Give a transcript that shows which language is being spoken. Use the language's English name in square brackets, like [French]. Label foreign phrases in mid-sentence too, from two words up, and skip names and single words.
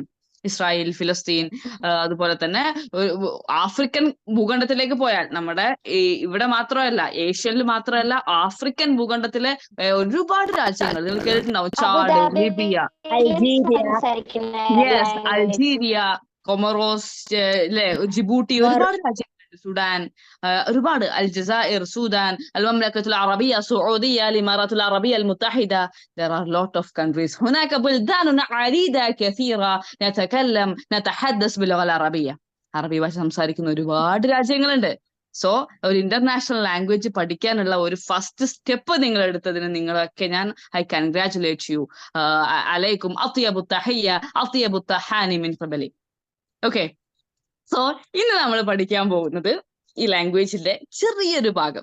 [Malayalam] ഇസ്രായേൽ, ഫിലസ്തീൻ, അതുപോലെ തന്നെ ആഫ്രിക്കൻ ഭൂഖണ്ഡത്തിലേക്ക് പോയാൽ നമ്മുടെ ഇവിടെ മാത്രമല്ല, ഏഷ്യയിൽ മാത്രമല്ല, ആഫ്രിക്കൻ ഭൂഖണ്ഡത്തിലെ ഒരുപാട് രാജ്യങ്ങൾ നിങ്ങൾ കേട്ടിട്ടുണ്ടാവും. ചാഡ്, ലിബിയ, അൾജീരിയ, യെസ്, അൾജീരിയ, കൊമറോസ്, ജിബൂട്ടി, ഒരുപാട് രാജ്യങ്ങളുണ്ട്. സുഡാൻ, ഒരുപാട്, അൽജസാഇർ, സുഡാൻ, [Arabic] المملكة العربية السعودية, الإمارات العربية المتحدة. [English] There are a lot of countries. [Arabic] هناك بلدان عديدة كثيرة نتحدث باللغة العربية. [Malayalam] അറബി ഭാഷ സംസാരിക്കുന്ന ഒരുപാട് രാജ്യങ്ങളുണ്ട്. സോ ഒരു [English] international language [Malayalam] പഠിക്കാനുള്ള ഒരു [English] first step [Malayalam] നിങ്ങൾ എടുത്തതിന് നിങ്ങളൊക്കെ ഞാൻ [English] congratulate you. [Arabic] عليكم أطيب التحية أطيب التهاني من قبلي. [English] okay, so [Malayalam] ഇന്ന് നമ്മൾ പഠിക്കാൻ പോകുന്നത് ഈ ലാംഗ്വേജിന്റെ ചെറിയൊരു ഭാഗം.